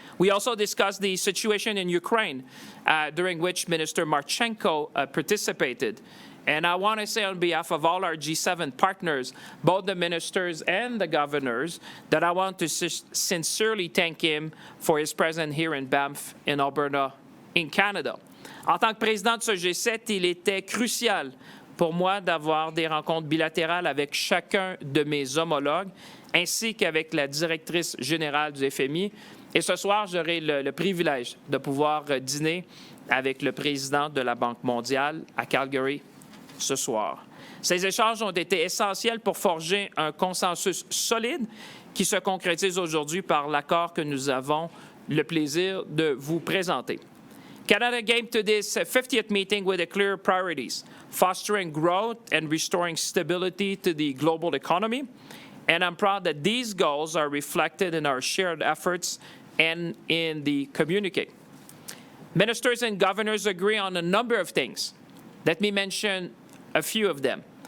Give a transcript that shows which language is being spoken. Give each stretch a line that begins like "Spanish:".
English: We also discussed the situation in Ukraine, during which Minister Marchenko participated. And I want to say on behalf of all our G7 partners, both the ministers and the governors, that I want to sincerely thank him for his presence here in Banff, in Alberta, in Canada.
French: En tant que président de ce G7, il était crucial pour moi d'avoir des rencontres bilatérales avec chacun de mes homologues, ainsi qu'avec la directrice générale du FMI. Et ce soir, j'aurai le privilège de pouvoir dîner avec le président de la Banque mondiale à Calgary ce soir. Ces échanges ont été essentiels pour forger un consensus solide qui se concrétise aujourd'hui par l'accord que nous avons le plaisir de vous présenter.
English: Canada came to this 50th meeting with a clear priorities: fostering growth and restoring stability to the global economy. And I'm proud that these goals are reflected in our shared efforts and in the communique. Ministers and governors agree on a number of things. Let me mention a few of them.